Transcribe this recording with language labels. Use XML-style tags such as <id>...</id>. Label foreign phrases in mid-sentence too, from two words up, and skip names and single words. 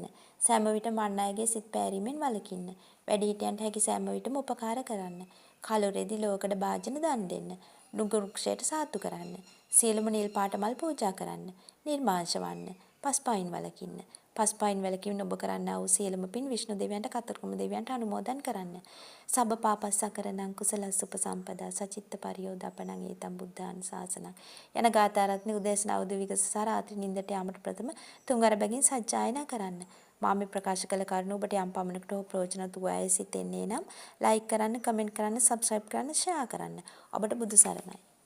<si>සෑම විටම අන් අයගේ සිත් පෑරීමෙන් වළකින්න. වැඩිහිටියන්ට හැකි සෑම විටම උපකාර කරන්න. කලුරෙදි ලෝකඩ භාජන දන් දෙන්න. නුග වෘක්ෂයට සාතු කරන්න. සියලුම නිල් පාට මල් පූජා කරන්න. නිර්මාංශ වන්න. පස්පයින් වළකින්න. පස්පයින් වැළකීමෙන් ඔබ කරන්නා වූ සියලුම පින් විෂ්ණු දෙවියන්ට කතරගම දෙවියන්ට අනුමෝදන් කරන්න.</si> <pi>සබ්බ පාපස්සකරණං කුසලස්ස උපසම්පදා සචිත්ත පරියෝදපණං ඒතම් බුද්ධාන් ශාසනං</pi> <si>යන ගාථා රත්නේ උදේසන අවුද විගස සාරාත්‍රි නින්දට යාමට ප්‍රථම තුන්වර බැගින් සජ්ජායනා කරන්න. මා මේ ප්‍රකාශ කළ කරුණු ඔබට යම් පමණකට හෝ ප්‍රයෝජනවත් වූ අය සිතෙන්නේ නම් ලයික් කරන්න, කමෙන්ට් කරන්න, සබ්ස්ක්‍රයිබ් කරන්න, ෂෙයා කරන්න. ඔබට බුදු සරණයි.</si>